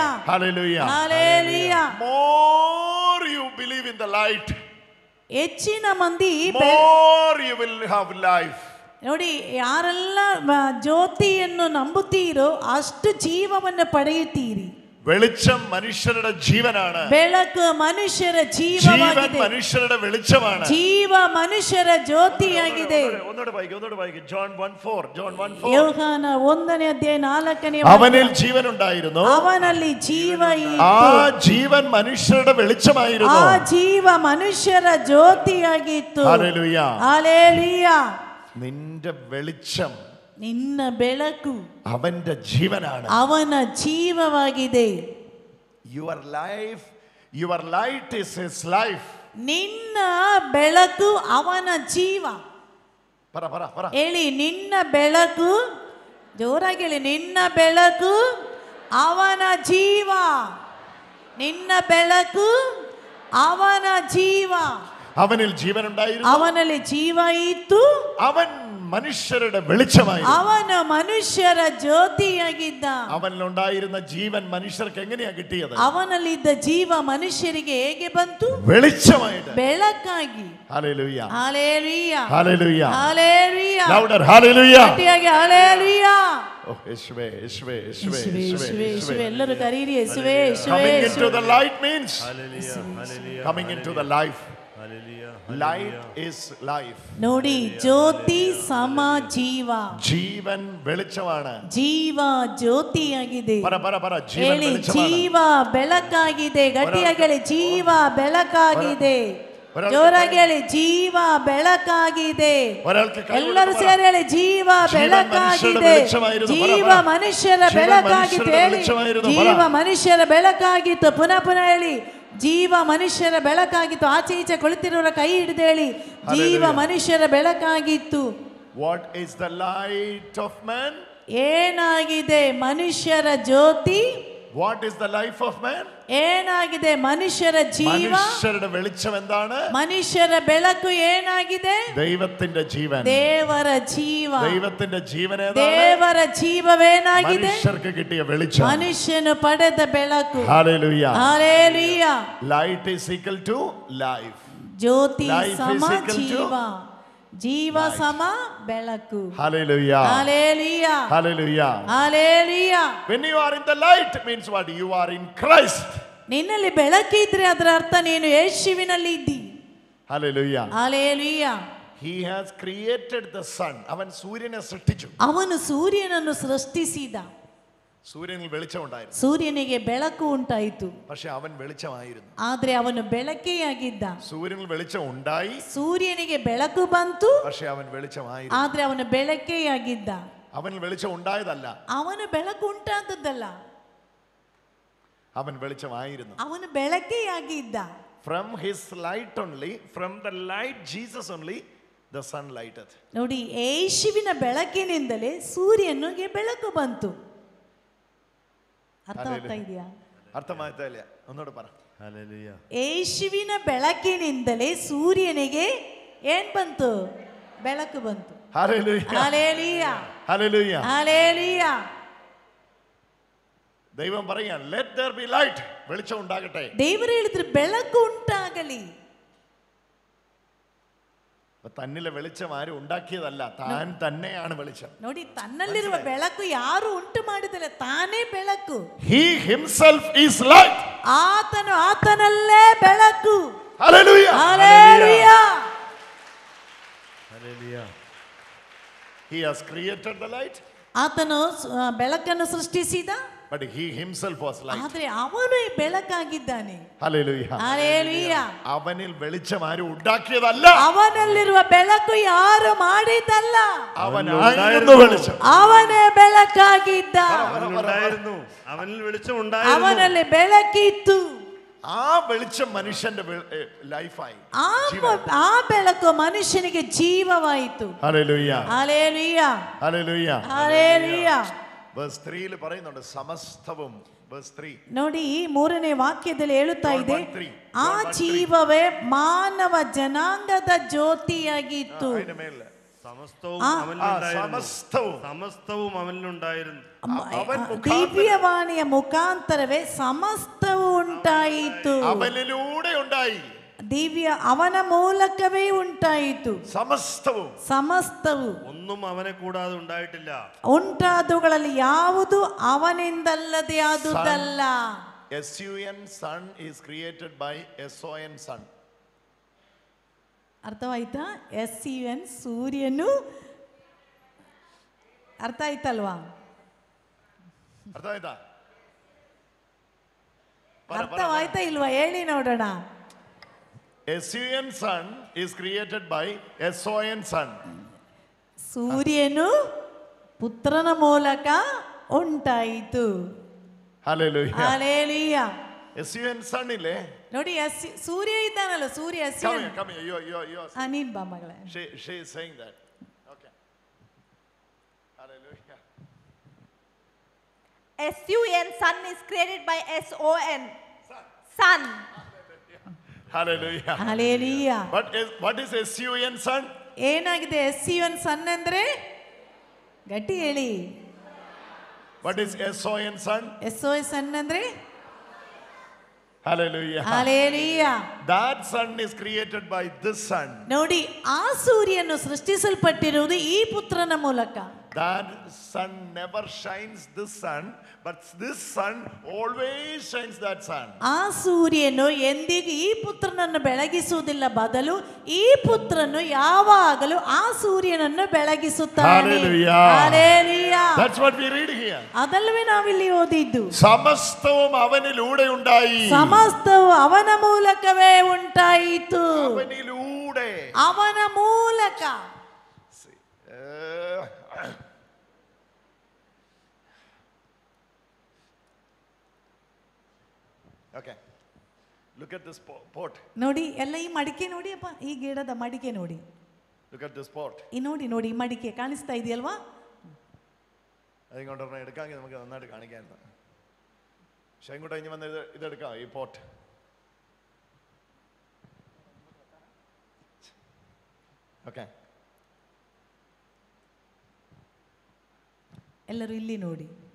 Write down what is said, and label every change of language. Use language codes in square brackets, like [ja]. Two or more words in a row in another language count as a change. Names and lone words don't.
[en] Hallelujah. Hallelujah. More you believe in the light, [kn] ಹೆಚ್ಚಿನ ಮಂದಿ [en] more you will have life. [kn] ನೋಡಿ, ಯಾರೆಲ್ಲ ಜ್ಯೋತಿಯನ್ನು ನಂಬುತ್ತೀರೋ ಅಷ್ಟು ಜೀವವನ್ನು ಪಡೆಯುತ್ತೀರಿ. [ml] വെളിച്ചം മനുഷ്യരുടെ ജീവനാണ്. [kn] ಬೆಳಕು ಮನುಷ್ಯರ [ml] ജീവൻ [kn] ಜೀವವಾಗಿದೆ. [ml] മനുഷ്യരുടെ വെളിച്ചമാണ്. [kn] ಜೀವ ಮನುಷ್ಯರ ಜ್ಯೋತಿಯಾಗಿದೆ. [ml] ഒന്നുകൂടെ വായിക്കും. [en] John 1:4. John 1:4. [kn] ಯೋಹಾನ 1ನೇ ಅಧ್ಯಾಯ 4ನೇ [ml] അവനിൽ ജീവൻ ഉണ്ടായിരുന്നു. [kn] ಅವನಲ್ಲಿ ಜೀವ [ml] ആ [kn] ಇತ್ತು. [ml] ജീവൻ മനുഷ്യരുടെ വെളിച്ചമായിരുന്നു. [kn] ಆ ಜೀವ ಮನುಷ್ಯರ ಜ್ಯೋತಿಯಾಗಿತ್ತು. [ml] ഹല്ലേലൂയ. [kn] ಹಾಲೆಲೂಯಾ. [ml] നിന്റെ വെളിച്ചം, [kn] ನಿನ್ನ ಬೆಳಕು [ml] അവന്റെ ജീവനാണ്. [kn] ಅವನ ಜೀವವಾಗಿದೆ. [en] Your life, your light is his life. [kn] ನಿನ್ನ ಬೆಳಕು ಅವನ ಜೀವ. [ml] പറ. [kn] ಹೇಳಿ, ನಿನ್ನ ಬೆಳಕು. ಜೋರಾಗಿ ಹೇಳಿ, ನಿನ್ನ ಬೆಳಕು ಅವನ ಜೀವ. ನಿನ್ನ ಬೆಳಕು ಅವನ ಜೀವ. [ml] അവനിൽ ജീവൻ ഉണ്ടായിരുന്നു. [kn] ಅವನಲ್ಲಿ ಜೀವ ಇತ್ತು. [ml] അവൻ മനുഷ്യരുടെ വെളിച്ചമായിരുന്നു. [kn] ಅವನು ಮನುಷ್ಯರ ಜ್ಯೋತಿಯಾಗಿದ್ದ. [ml] അവനിലുണ്ടായിരുന്ന ജീവൻ മനുഷ്യർക്ക് എങ്ങനെയാ കിട്ടിയത്? [kn] ಅವನಲ್ಲಿದ್ದ ಜೀವ ಮನುಷ್ಯರಿಗೆ ಹೇಗೆ ಬಂತು? [ml] വെളിച്ചമായിട്ട്, [kn] ಬೆಳಕಾಗಿ. [ml] ഹല്ലേലൂയ. [kn] ಹಾಲೆಲೂಯ. [ml] ഹല്ലേലൂയ. [kn] ಹಾಲೆಲೂಯ. [ml] ലൗഡർ ഹല്ലേലൂയ. [kn] ಗಟ್ಟಿಯಾಗಿ ಹಾಲೆಲೂಯ. [ml] ഓ യേശുവേ, യേശുവേ, യേശുവേ, [kn] ಯೇಸುವೇ, ಯೇಸುವೇ, [ml] യേശുവേ. [kn] ಯೇಸುವೇ. ಎಲ್ಲರೂ ಕರೀರಿ, ಯೇಸುವೇ, ಯೇಸುವೇ, [en] Coming into [kn] ಯೇಸುವೇ. [en] the light means coming into the life. Light is life. [kn] ನೋಡಿ, ಜ್ಯೋತಿ ಸಮ ಜೀವ. [ml] ജീവൻ വെളിച്ചമാണ്. [kn] ಜೀವ ಜ್ಯೋತಿಯಾಗಿದೆ. [ml] പറ ജീവൻ [kn] ಹೇಳಿ, [ml] വെളിച്ചമാണ്. [kn] ಜೀವ ಬೆಳಕಾಗಿದೆ. ಗಟ್ಟಿಯಾಗಿ ಹೇಳಿ, ಜೀವ ಬೆಳಕಾಗಿದೆ. ಜೋರಾಗಿ ಹೇಳಿ, ಜೀವ ಬೆಳಕಾಗಿದೆ. ಎಲ್ಲರೂ ಸೇರಿ ಹೇಳಿ, ಜೀವ ಬೆಳಕಾಗಿದೆ. ಜೀವ ಮನುಷ್ಯರ ಬೆಳಕಾಗಿತ್ತು. ಹೇಳಿ, ಜೀವ ಮನುಷ್ಯರ ಬೆಳಕಾಗಿತ್ತು. ಪುನಃ ಹೇಳಿ, ಜೀವ ಮನುಷ್ಯರ ಬೆಳಕಾಗಿತ್ತು. ಆಚೆ ಈಚೆ ಕುಳಿತಿರೋರ ಕೈ ಹಿಡಿದೇಳಿ, ಜೀವ ಮನುಷ್ಯರ ಬೆಳಕಾಗಿತ್ತು. [en] What is the light of man? [kn] ಏನಾಗಿದೆ ಮನುಷ್ಯರ ಜ್ಯೋತಿ? [en] What is the life of man? [kn] ಏನಾಗಿದೆ ಮನುಷ್ಯರ ಜೀವ? [ml] മനുഷ്യരുടെ വെളിച്ചം എന്താണ്? [kn] ಮನುಷ್ಯರ ಬೆಳಕು ಏನಾಗಿದೆ? [ml] ദൈവത്തിന്റെ ജീവൻ. [kn] ದೇವರ ಜೀವ. [ml] ദൈവത്തിന്റെ ജീവൻ ഏതാണ്? [kn] ದೇವರ ಜೀವವೇನಾಗಿದೆ? [ml] മനുഷ്യർക്ക് കിട്ടിയ വെളിച്ചം. [kn] ಮನುಷ್ಯನು ಪಡೆದ ಬೆಳಕು. [en] Hallelujah. Hallelujah. Light is equal to life. [kn] ಜ್ಯೋತಿ [en] Life [kn] ಸಮ [en] is equal to [kn] ಜೀವ, ಜೀವ ಸಮ ಬೆಳಕು. [en] Hallelujah. Hallelujah. Hallelujah. Hallelujah. When you are in the light means what? You are in Christ. [kn] ನಿನ್ನಲ್ಲಿ ಬೆಳಕಿದ್ರೆ ಅದರ ಅರ್ಥ ನೀನು ಯೇಸುವಿನಲ್ಲಿ ಇದ್ದಿ. [en] Hallelujah. Hallelujah. He has created the sun. [ml] അവൻ സൂര്യനെ സൃഷ്ടിച്ചു. [kn] ಅವನು ಸೂರ್ಯನನ್ನು ಸೃಷ್ಟಿಸಿದ. [ml] സൂര്യനിൽ വെളിച്ചം ഉണ്ടായിരുന്നു. [kn] ಸೂರ್ಯನಿಗೆ ಬೆಳಕು ಉಂಟಾಯಿತು. [ml] പക്ഷെ അവൻ വെളിച്ചമായിരുന്നു. [kn] ಆದ್ರೆ ಅವನು ಬೆಳಕೇ ಆಗಿದ್ದ. [ml] സൂര്യനിൽ വെളിച്ചം ഉണ്ടായി. [kn] ಸೂರ್ಯನಿಗೆ ಬೆಳಕು ಬಂತು. [ml] പക്ഷെ അവൻ വെളിച്ചമായിരുന്നു. [kn] ಆದ್ರೆ ಅವನು ಬೆಳಕೇ ಆಗಿದ್ದ. [ml] അവനിൽ വെളിച്ചം ഉണ്ടായതല്ല. [kn] ಅವನು ಬೆಳಕು ಉಂಟಾದದ್ದಲ್ಲ. [ml] അവൻ വെളിച്ചമായിരുന്നു. [kn] ಅವನು ಬೆಳಕೇ ಆಗಿದ್ದ. [en] From his light only, from the light Jesus only, the sun lighted. [kn] ನೋಡಿ, ಯೇಸುವಿನ ಬೆಳಕಿನಿಂದಲೇ ಸೂರ್ಯನಿಗೆ ಬೆಳಕು ಬಂತು. ಅರ್ಥ ಆಗ್ತಾ ಇದೆಯಾ? ಅರ್ಥಮಾಯ್ತಾ ಇಲ್ಲ? [ml] ഒന്നൂടെ പറ. [en] Hallelujah. [kn] ಯೇಸುವಿನ ಬೆಳಕಿನಿಂದಲೇ ಸೂರ್ಯನಿಗೆ ಏನ್ ಬಂತು? ಬೆಳಕು ಬಂತು. [en] Hallelujah. Hallelujah. Hallelujah. Hallelujah. [ml] ദൈവം പറയാൻ [en] let there be light, [ml] വെളിച്ചം ഉണ്ടാകട്ടെ. [kn] ದೇವರು ಹೇಳಿದ್ರು ಬೆಳಕು ಉಂಟಾಗಲಿ. [ml] തന്നിലെ വെളിച്ചം ആരും ഉണ്ടാക്കിയതല്ല, താൻ തന്നെയാണ് വെളിച്ചം. [kn] ನೋಡಿ, ತನ್ನಲ್ಲಿರುವ ಬೆಳಕು ಯಾರು ಉಂಟು ಮಾಡಿದಲ್ಲ, ತಾನೇ ಬೆಳಕು. [en] He himself is light. [kn] ಆತನು ಆತನಲ್ಲೇ ಬೆಳಕು. [en] Hallelujah. Hallelujah. Hallelujah. He has created the light. [kn] ಆತನು ಬೆಳಕನ್ನು ಸೃಷ್ಟಿಸಿದ. [en] But he himself was light. [kn] ಆದ್ರೆ ಅವನು ಬೆಳಕಾಗಿದ್ದಾನೆ. [en] Hallelujah. Hallelujah. [ml] അവനിൽ വെളിച്ചം ആരും ഉണ്ടാക്കിയതല്ല, [kn] ಅವನಲ್ಲಿರುವ ಬೆಳಕು ಯಾರು ಮಾಡಿದ್ದಲ್ಲ, [ml] അവനായിരുന്നു വെളിച്ചം. [kn] ಅವನೇ ಬೆಳಕಾಗಿದ್ದ. [ml] അവനിൽ വെളിച്ചം ഉണ്ടായിരുന്നു. [kn] ಅವನಲ್ಲಿ ಬೆಳಕಿತ್ತು. [ml] ആ വെളിച്ചം മനുഷ്യന്റെ ലൈഫായി. [kn] ಆ ಬೆಳಕು ಮನುಷ್ಯನಿಗೆ ಜೀವವಾಯಿತು. [en] Hallelujah. Hallelujah. Hallelujah. Hallelujah. [ml] verse 3 പറയുന്നുണ്ട് സമസ്തവും. verse 3 [kn] ನೋಡಿ, ಈ 3ನೇ ವಾಕ್ಯದಲ್ಲಿ ಹೇಳುತ್ತಾ ಇದೆ, [en] John 1:3. [kn] ಆ ಜೀವವೇ ಮಾನವ ಜನಾಂಗದ ಜ್ಯೋತಿಯಾಗಿತ್ತು. [ml] സമസ്തവും അവനിലുണ്ടായിരുന്നു. സമസ്തവും അവനിലുണ്ടായിരുന്നു. [kn] ದಿವ್ಯವಾಣಿಯ ಮುಖಾಂತರವೇ ಸಮಸ್ತವು ಉಂಟಾಯಿತು. [ml] അവനിലൂടെ ഉണ്ടായി. [kn] ದಿವ್ಯ ಅವನ ಮೂಲಕವೇ ಉಂಟಾಯಿತು. ಸಮಸ್ತವು [ml] ഒന്നും അവനെ കൂടാതെ ഉണ്ടായിട്ടില്ല. [kn] ಉಂಟಾದುಗಳಲ್ಲಿ ಯಾವುದು ಅವನಿಂದಲ್ಲದೆ ಆದುದಲ್ಲ. [en] SUN sun is created by SON sun. [kn] ಅರ್ಥವಾಯ್ತಾ? SUN ಸೂರ್ಯನು. ಅರ್ಥ ಆಯ್ತಲ್ವಾ? ಅರ್ಥವಾಯ್ತಾ ಇಲ್ವಾ? ಹೇಳಿ ನೋಡೋಣ. [en] SUN sun is created by SON sun. [kn] ಸೂರ್ಯನು ಪುತ್ರನ ಮೂಲಕ ಉಂಟಾಯಿತು. [en] Hallelujah. Hallelujah. SUN sun ಇಲ್ಲೇ [kn] ನೋಡಿ, ಸೂರ್ಯ ಇದ್ದಾನಲ್ಲ, ಸೂರ್ಯ [en] come here. You [kn] ನೀನ್ ಬಾ ಮಗಳೇ. [en] she is saying that. Okay. Hallelujah. SUN sun is created by SON sun. Hallelujah. Hallelujah. What is SUN sun? [kn] ಏನಾಗಿದೆ [en] SUN sun [kn] ಅಂದ್ರೆ? ಗಟ್ಟಿ ಹೇಳಿ. [en] What is SON sun? SOS sun [kn] ಅಂದ್ರೆ? [en] Hallelujah. Hallelujah. That sun is created by this sun. [kn] ನೋಡಿ, ಆ ಸೂರ್ಯನು ಸೃಷ್ಟಿಸಲ್ಪಟ್ಟಿರುವುದು ಈ ಪುತ್ರನ ಮೂಲಕ. [en] That sun never shines this sun, but this sun always shines that sun. [kn] ಆ ಸೂರ್ಯನು ಎಂದಿಗೂ ಈ ಪುತ್ರನನ್ನು ಬೆಳಗಿಸುವುದಿಲ್ಲ, ಬದಲು ಈ ಪುತ್ರನು ಯಾವಾಗಲೂ ಆ ಸೂರ್ಯನನ್ನು ಬೆಳಗಿಸುತ್ತಾನೆ. [en] Hallelujah. Hallelujah. That's what we read here. ಅದಲ್ಲವೇ ನಾವಿಲ್ಲಿ ಓದಿದ್ದು. [ml] സമസ്തവും അവനിലൂടെ ഉണ്ടായി. [kn] ಸಮಸ್ತವು ಅವನ ಮೂಲಕವೇ ಉಂಟಾಯಿತು. [ml] അവനിലൂടെ. [kn] ಅವನ ಮೂಲಕ. [en] Okay. Look at this pot. [kn] ನೋಡಿ ಎಲ್ಲ ಈ ಮಡಿಕೆ ನೋಡಿ ಅಪ್ಪ, ಈ ಗಿಡದ ಮಡಿಕೆ ನೋಡಿ. [en] Look at this pot. [kn] ಈ ನೋಡಿ ನೋಡಿ ಈ ಮಡಿಕೆ ಕಾಣಿಸ್ತಾ ಇದೆಯಲ್ವಾ? [ml] അതിങ്ങോട്ടൊരെണ്ണം എടുക്കാമെങ്കിൽ നമുക്ക് നന്നായിട്ട് കാണിക്കാമായിരുന്നു. പക്ഷെ ഇങ്ങോട്ട് കഴിഞ്ഞ് വന്ന് ഇതെടുക്കാം, ഈ പോട്ട്. ഓക്കെ, [kn] ಎಲ್ಲರೂ ಇಲ್ಲಿ ನೋಡಿ.